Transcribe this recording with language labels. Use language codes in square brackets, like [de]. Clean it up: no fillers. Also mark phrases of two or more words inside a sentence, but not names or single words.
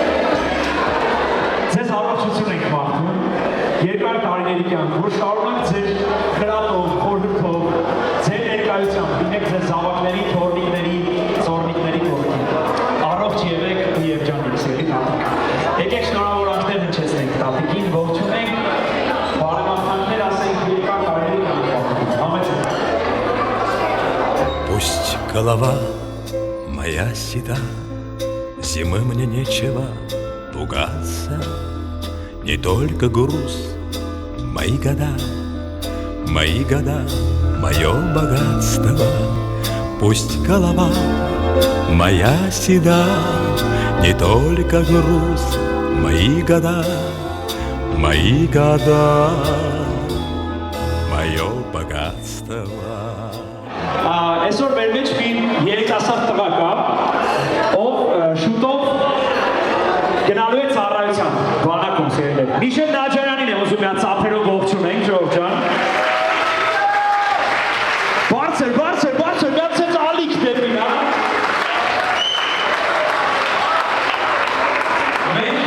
[hy] Ձեզ առողջություն ենք մաղթում, երկար տարիների կյանք, որ շարունակ ձեր խրատով, խորհրդով, ձեր ներկայությամբ լինեք ձեր զավակների, թոռնիկների, ծոռնիկների կողքին։ Առողջ եղեք ու երջանիկ, սերի տատիկ։ Եկեք շնորհավորանքներ հնչեցնենք տատիկին, ողջունենք, բարեմաղթանքներ ասենք երկար տարիների կյանք։ Համեցեք։ [ru] Пусть голова моя седа, зимы мне нечего пугаться, не только груз, мои года, мое богатство. Пусть голова моя седа, не только груз, мои года, мое богатство. [hy] Այսօր մեր մեջ մի երիտասարդ տղա կա, ով շուտով գնալու է ծառայության բանակում սերել։ Միշել Նաջարյանին եմ ուզում միան ծափերով ողջունենք, ժողով ջան։ Բարձր, միան ցած ալիք դեպի նա։ Մենք